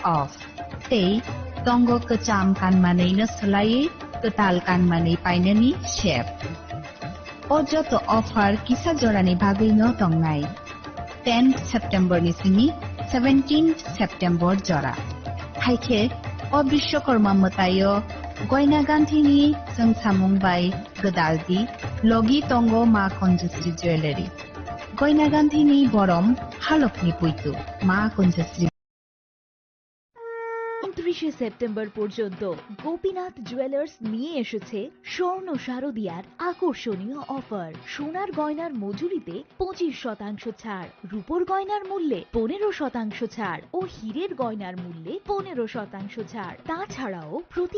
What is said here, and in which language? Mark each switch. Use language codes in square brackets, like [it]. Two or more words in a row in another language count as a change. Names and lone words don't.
[trp] off Tei tongo kecham kanmanei no salai ketal kanmanei painani shep Ojo to offer kisa jorani bagei no tongnai 10th September ni simi 17th September jora haike o Bishwakarma matayo goina ganthini sangsamung bai gadaldi logi tongo Ma Konjasri Jewelry goina ganthini borom halokni puitu Ma Konjasri [bn] 29 সেপ্টেম্বর পর্যন্ত গোপীনাথ জুয়েলার্স নিয়ে এসেছে স্বর্ণ শারদিয়ার আকর্ষণীয় অফার সোনার গয়নার মজুরিতে 25% ছাড় রূপোর গয়নার মূল্যে 15% ছাড় ও হীরের গয়নার মূল্যে 15% ছাড় তাছাড়াও প্রতি